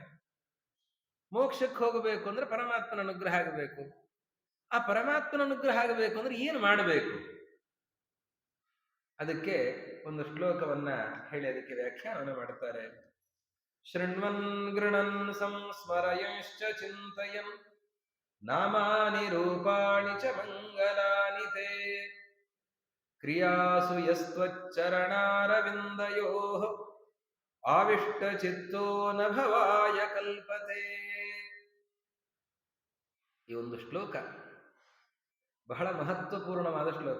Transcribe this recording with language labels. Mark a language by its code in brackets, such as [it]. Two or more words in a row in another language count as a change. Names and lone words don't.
[kn] ಮೋಕ್ಷಕ್ಕೆ ಹೋಗಬೇಕು ಅಂದ್ರೆ ಪರಮಾತ್ಮನ ಅನುಗ್ರಹ ಆಗಬೇಕು. ಆ ಪರಮಾತ್ಮನ ಅನುಗ್ರಹ ಆಗಬೇಕು ಅಂದ್ರೆ ಏನು ಮಾಡಬೇಕು? ಅದಕ್ಕೆ ಒಂದು ಶ್ಲೋಕವನ್ನ ಹೇಳಿ ಅದಕ್ಕೆ ವ್ಯಾಖ್ಯಾನವನ್ನು ಮಾಡುತ್ತಾರೆ. [sa] ಶೃಣ್ವನ್ ಗೃಣನ್ ಸಂಸ್ಮರಯಂಶ್ಚ ಚಿಂತಯನ್ ನಾಮಾನಿ ರೂಪಾಣಿ ಚ ಮಂಗಲಾನಿ ತೇ ಕ್ರಿಯಾಸು ಯಸ್ತ್ವಚ್ಚರಣಾರವಿಂದಯೋಃ ಆವಿಷ್ಟ ಚಿತ್ತೋ ನಭವಾಯ ಕಲ್ಪತೆ. [kn] ಈ ಒಂದು ಶ್ಲೋಕ ಬಹಳ ಮಹತ್ವಪೂರ್ಣವಾದ ಶ್ಲೋಕ.